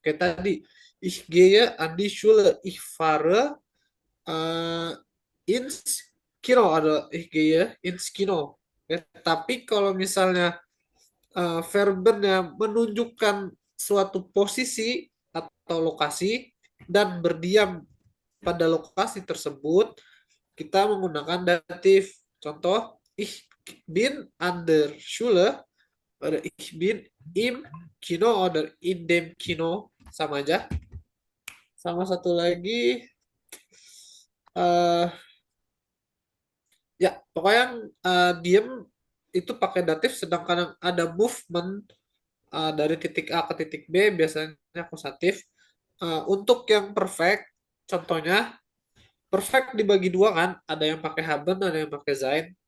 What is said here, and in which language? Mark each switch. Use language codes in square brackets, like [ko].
[id] Kayak tadi, [de] ich gehe an die Schule, ich fahre ins Kino, ada ich gehe ins Kino. [id] Ya, tapi kalau misalnya verbennya menunjukkan suatu posisi atau lokasi dan berdiam pada lokasi tersebut, kita menggunakan datif. Contoh, [de] ich bin an der Schule, [id] oder [de] ich bin im Kino, [id] oder in dem Kino, sama aja. Sama satu lagi, uh, ya pokoknya yang diem itu pakai datif, sedangkan yang ada movement dari titik A ke titik B biasanya akusatif. Untuk yang perfect, contohnya perfect dibagi dua kan, ada yang pakai haben, ada yang pakai sein.